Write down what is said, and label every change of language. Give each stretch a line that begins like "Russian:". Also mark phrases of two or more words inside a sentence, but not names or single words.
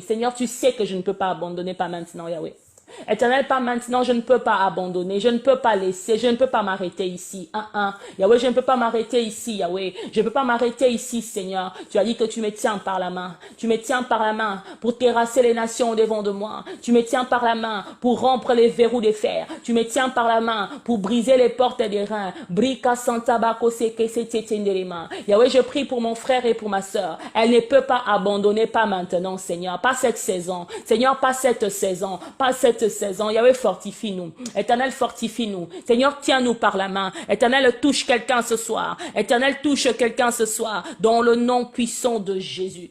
French: Seigneur, tu sais que je ne peux pas abandonner, pas maintenant, Yahweh. Éternel, pas maintenant, je ne peux pas abandonner, je ne peux pas laisser, je ne peux pas m'arrêter ici. Yahweh, je ne peux pas m'arrêter ici, Yahweh. Je ne peux pas m'arrêter ici, Seigneur. Tu as dit que tu me tiens par la main. Tu me tiens par la main pour terrasser les nations devant de moi. Tu me tiens par la main pour rompre les verrous de fer. Tu me tiens par la main pour briser les portes des reins. Brika santabako seke setetenderema. Yahweh, je prie pour mon frère et pour ma sœur. Elle ne peut pas abandonner, pas maintenant, Seigneur. Pas cette saison. Seigneur, pas cette saison. Pas cette saison. Yahweh, fortifie-nous. Éternel, fortifie-nous. Seigneur, tiens-nous par la main. Éternel, touche quelqu'un ce soir. Éternel, touche quelqu'un ce soir. Dans le nom puissant de Jésus.